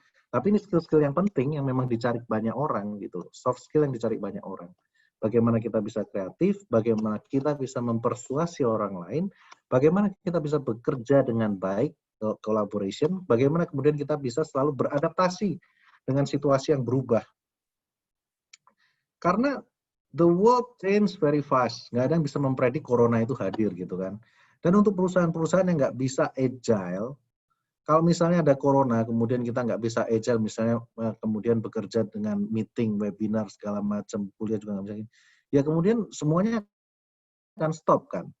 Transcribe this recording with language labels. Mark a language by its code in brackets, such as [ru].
[id] Tapi ini skill-skill yang penting yang memang dicari banyak orang gitu. Soft skill yang dicari banyak orang. Bagaimana kita bisa kreatif, bagaimana kita bisa mempersuasi orang lain, bagaimana kita bisa bekerja dengan baik, collaboration, bagaimana kemudian kita bisa selalu beradaptasi dengan situasi yang berubah. [en] Karena the world change very fast. [id] Nggak ada yang bisa mempredik corona itu hadir gitu kan. Dan untuk perusahaan-perusahaan yang nggak bisa agile, kalau misalnya ada corona, kemudian kita nggak bisa agile, misalnya kemudian bekerja dengan meeting, webinar, segala macam, kuliah juga nggak bisa, ya kemudian semuanya akan stop kan.